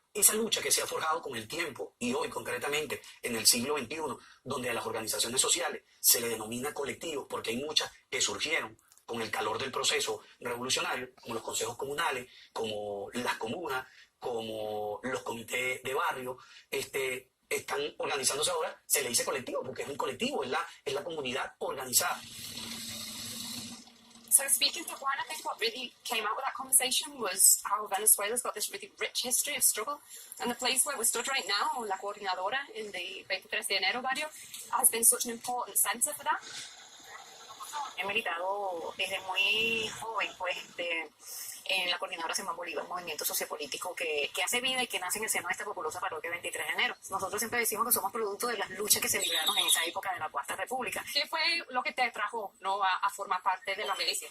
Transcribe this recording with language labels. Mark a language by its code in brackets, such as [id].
[es] Esa lucha que se ha forjado con el tiempo y hoy concretamente en el siglo XXI, donde a las organizaciones sociales se le denomina colectivos porque hay muchas que surgieron con el calor del proceso revolucionario, como los consejos comunales, como las comunas, como los comités de barrio, están organizándose ahora. Se le dice colectivo porque es un colectivo, es la comunidad organizada. [en] So speaking to Juan, I think what really came out of that conversation was how Venezuela's got this really rich history of struggle. And the place where we're stood right now, La Coordinadora in the 23 de enero barrio, has been such an important centre for that. [es] He militado desde muy joven, pues, en la Coordinadora Simón Bolívar, un movimiento sociopolítico que hace vida y que nace en el seno de esta populosa parroquia 23 de enero. Nosotros siempre decimos que somos producto de las luchas que se libraron en esa época de la Cuarta República. ¿Qué fue lo que te trajo, no, a formar parte de la milicia?